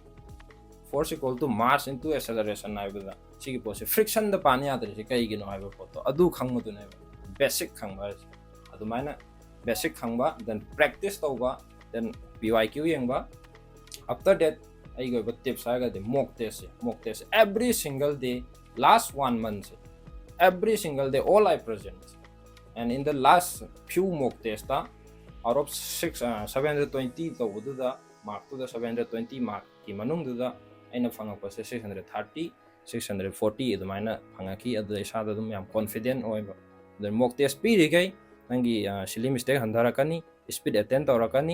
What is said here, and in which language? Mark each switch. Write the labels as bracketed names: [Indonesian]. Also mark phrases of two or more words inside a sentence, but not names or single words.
[English] force equal to mass into acceleration [Manipuri] ꯍꯥꯏꯕꯗ ꯁꯤꯒꯤ ꯄꯣꯠꯁꯦ ꯐ꯭ꯔꯤꯛꯁꯟꯗ ꯄꯥꯟ ꯌꯥꯗ꯭ꯔꯤꯁꯤ ꯀꯩꯒꯤꯅꯣ ꯍꯥꯏꯕ ꯄꯣꯠꯇꯣ ꯑꯗꯨ ꯈꯪꯕꯗꯨꯅꯦꯕ ꯕꯦꯁꯤꯛ ꯈꯪꯕ ꯍꯥꯏꯁꯦ. ꯑꯗꯨꯃꯥꯏꯅ ꯕꯦꯁꯤꯛ ꯈꯪꯕ, [English] then practice [Manipuri] ꯇꯧꯕ, [English] then PYQ [Manipuri] ꯌꯦꯡꯕ. [English] after that [Manipuri] ꯑꯩꯒꯤ ꯑꯣꯏꯕ ꯇꯤꯞꯁ ꯍꯥꯏꯔꯒꯗꯤ [English] mock testse every single day, last 1 month every single day all I present, and in the last few mock tests out of 720 [Manipuri] ꯇꯧꯕꯗꯨꯗ ꯃꯥꯔꯛꯇꯨꯗ 720 ꯃꯥꯔꯛꯀꯤ ꯃꯅꯨꯡꯗꯨꯗ ꯑꯩꯅ ꯐꯪꯉꯛꯄꯁꯦ 630, 640 ꯑꯗꯨꯃꯥꯏꯅ ꯐꯪꯉꯛꯈꯤ. ꯑꯗꯨꯗ ꯏꯁꯥꯗ ꯑꯗꯨꯝ ꯌꯥꯝ ꯀꯣꯟꯐꯤꯗꯦꯟ ꯑꯣꯏꯕ. ꯑꯗꯨ [English] mock test [Manipuri] ꯄꯤꯔꯤꯈꯩ ꯅꯪꯒꯤ [English] silly mistake [Manipuri] ꯍꯟꯊꯔꯛꯀꯅꯤ, [English] speed attain [Manipuri] ꯇꯧꯔꯛꯀꯅꯤ.